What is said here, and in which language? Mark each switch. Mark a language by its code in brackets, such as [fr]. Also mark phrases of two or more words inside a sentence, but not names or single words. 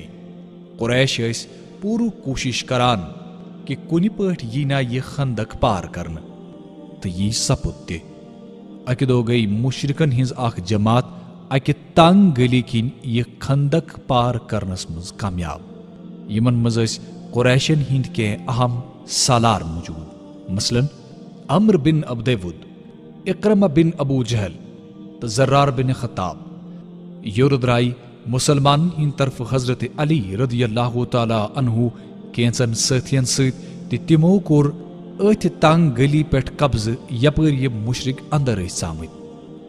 [ks] قریش ٲسۍ پوٗرٕ کوٗشش کران کہِ کُنہِ پٲٹھۍ یی نا یہِ خندق پار کرنہٕ، تہٕ یی سپُد تہِ۔ اکہِ دۄہ گٔیہِ مُشرکن ہِنٛز اکھ جماعت اکہِ تنگ گلی کِنۍ یہِ خندق پار کرنس منٛز کامیاب۔ یِمن منٛز ٲسۍ قریشن ہٕنٛدۍ کینٛہہ اہم سالار موٗجوٗد، مثلاً عمر بن عبد ود، اکرمہ بن ابو جہل تہٕ زرار بن خطاب۔ یورٕ درٛایہِ مُسلمانن ہٕنٛدِ طرفہٕ حضرت علی [ar] رضی اللہ تعالیٰ عنہ [ks] کینٛژن سٲتھین سۭتۍ تہٕ تِمو کوٚر أتھۍ تنگ گلی پٮ۪ٹھ قبضہٕ یپٲرۍ یِم مُشرک اندر ٲسۍ ژامٕتۍ۔